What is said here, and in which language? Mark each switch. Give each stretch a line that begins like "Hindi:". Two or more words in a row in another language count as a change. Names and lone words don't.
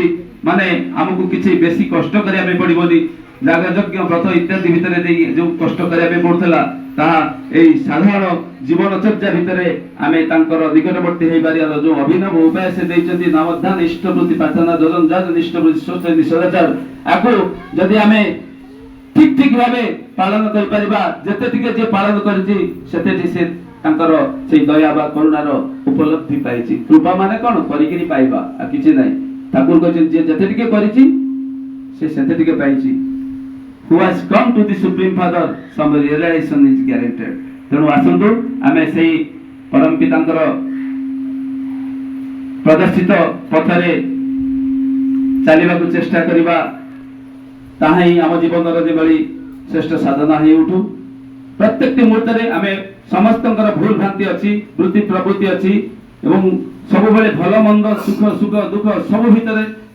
Odia: ମାନେ ଆମକୁ କିଛି ବେଶୀ କଷ୍ଟ କରିବା ପାଇଁ ପଡିବନି, ଯାଗଯଜ୍ଞ ବ୍ରତ ଇତ୍ୟାଦି ଭିତରେ ଦେଇ ଯୋଉ କଷ୍ଟ କରିବା ପାଇଁ ପଡୁଥିଲା ତାହା ଏଇ ସାଧାରଣ ଜୀବନଚର୍ଯ୍ୟା ଭିତରେ ଆମେ ତାଙ୍କର ନିକଟବର୍ତ୍ତୀ ହେଇପାରିବାର ଯୋଉ ଅଭିନବ ଉପାୟ ସେ ଦେଇଛନ୍ତି, ନାମଧ୍ୟାନ ଇଷ୍ଟବୃତ୍ତି ପ୍ରାର୍ଥନା ଯୋଜନ ଯାଜ ଇଷ୍ଟବୃତ୍ତି ସ୍ୱଚ୍ଛ ସଦାଚାର, ଆକୁ ଯଦି ଆମେ ଠିକ ଠିକ ଭାବେ ପାଳନ କରିପାରିବା, ଯେତେ ଟିକେ ଯିଏ ପାଳନ କରିଛି ସେତେଟି ସେ ତାଙ୍କର ସେଇ ଦୟା ବା କରୁଣାର ଉପଲବ୍ଧି ପାଇଛି। କୃପା ମାନେ କଣ? କରିକିରି ପାଇବା, ଆଉ କିଛି ନାହିଁ। ଠାକୁର କହିଛନ୍ତି ଯିଏ ଯେତେ ଟିକେ କରିଛି ସେ ସେତେ ଟିକେ ପାଇଛି।
English: Who has come to the Supreme Father, some realization is guaranteed.
Odia: ତେଣୁ ଆସନ୍ତୁ ଆମେ ସେଇ ପରମ ପିତାଙ୍କର ପ୍ରଦର୍ଶିତ ପଥରେ ଚାଲିବାକୁ ଚେଷ୍ଟା କରିବା, ତାହା ହିଁ ଆମ ଜୀବନର ଯେଭଳି ଶ୍ରେଷ୍ଠ ସାଧନା ହେଇ ଉଠୁ। ପ୍ରତ୍ୟେକଟି ମୁହୂର୍ତ୍ତରେ ଆମେ ସମସ୍ତଙ୍କର ଭୁଲ ଭ୍ରାନ୍ତି ଅଛି, ବୃତ୍ତି ପ୍ରବୃତ୍ତି ଅଛି ଏବଂ ସବୁବେଳେ ଭଲ ମନ୍ଦ ସୁଖ ସୁଖ ଦୁଃଖ ସବୁ ଭିତରେ